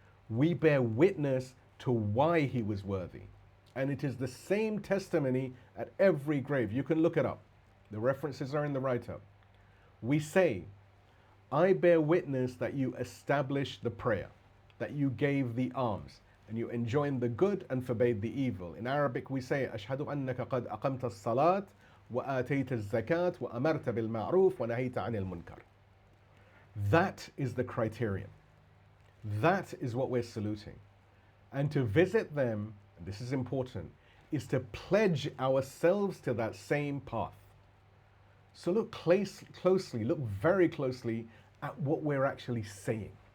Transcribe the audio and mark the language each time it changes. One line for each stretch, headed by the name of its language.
English: We bear witness to why he was worthy. And it is the same testimony at every grave. You can look it up. The references are in the write-up. We say, I bear witness that you established the prayer, that you gave the alms, and you enjoined the good and forbade the evil. In Arabic we say,
Arabic: أشهد أنك قد أقمت الصلاة وآتيت الزكاة وأمرت بالمعروف ونهيت عن المنكر.
English: That is the criterion. That is what we're saluting. And to visit them, and this is important, is to pledge ourselves to that same path. So look closely, look very closely at what we're actually saying.